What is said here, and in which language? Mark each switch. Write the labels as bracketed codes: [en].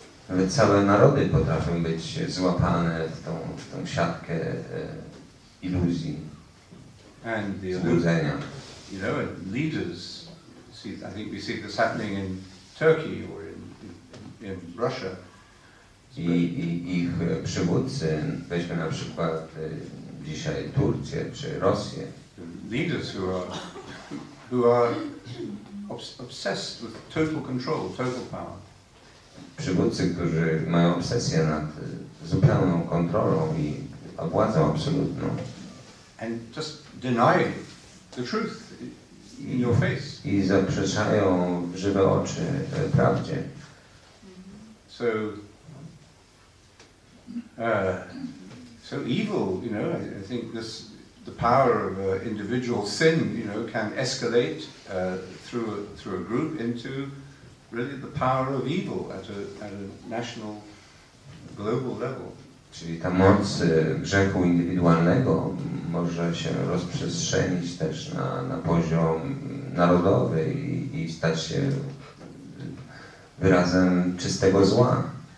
[pl] Ale całe narody potrafią być złapane w tą siatkę iluzji, złudzenia. [en] Leaders, I think we see this happening in Turkey or in Russia. [pl] I ich przywódcy, weźmy na przykład dzisiaj Turcję czy Rosję. [en] Leaders who are obsessed with total control, total power. [pl] Przywódcy, którzy mają obsesję nad zupełną kontrolą i władzą absolutną. [en] And just deny the truth in your face. [pl] I zaprzeczają w żywe oczy prawdzie. [en] So, so evil, you know, I think the power of individual sin, you know, can escalate through a group into really the power of evil at a national, global level. [pl] Czyli ta moc grzechu indywidualnego może się rozprzestrzenić też na poziom narodowy i stać się wyrazem czystego zła.